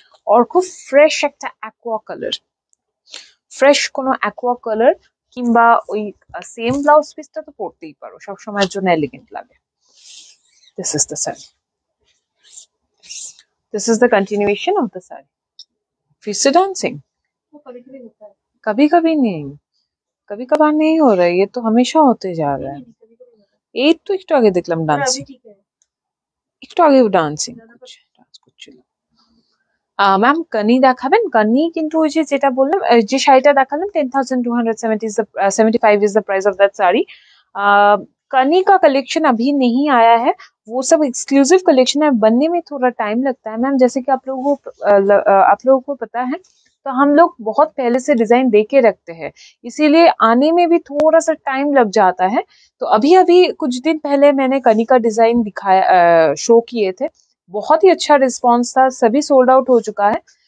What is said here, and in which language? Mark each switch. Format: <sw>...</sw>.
<bn>और খুব ফ্রেশ একটা অ্যাকোয়া কালার, ফ্রেশ কোনো অ্যাকোয়া কালার কিংবা ওই সেম ব্লাউজ পিসটা তো পরতেই পারো, সব সময়ের জন্য এলিগেন্ট লাগে।</bn> <en>this is the sari,</en> <hi>this is the continuation of the sari. फिर से डांसिंग वो कभी-कभी होता है। कभी कभी नहीं, कभी कभार नहीं हो रहा है, ये तो हमेशा होते जा रहा है। नहीं, कभी-कभी होता है।</hi> <bn>এই তো একটু আগে দেখলাম</bn> <hi>पर</hi> <bn>ডান্সিং,</bn> <hi>अभी ठीक है।</hi> <bn>একটু আগেও ডান্সিং করছিল। ম্যাম কানি দেখাবেন? কানি কিন্তু ওই যে যেটা বললাম, যে শাড়িটা দেখালাম 10,270</bn> <en>Is the 75 is the price of that sari.</en> <hi>कनी का कलेक्शन अभी नहीं आया है, वो सब एक्सक्लूसिव कलेक्शन है, बनने में थोड़ा टाइम लगता है मैम। जैसे कि आप लोगों को पता है, तो हम लोग बहुत पहले से डिजाइन दे के रखते हैं, इसीलिए आने में भी थोड़ा सा टाइम लग जाता है। तो अभी अभी कुछ दिन पहले मैंने कनी का डिजाइन दिखाया, शो किए थे, बहुत ही अच्छा रिस्पॉन्स था, सभी सोल्ड आउट हो चुका है।</hi>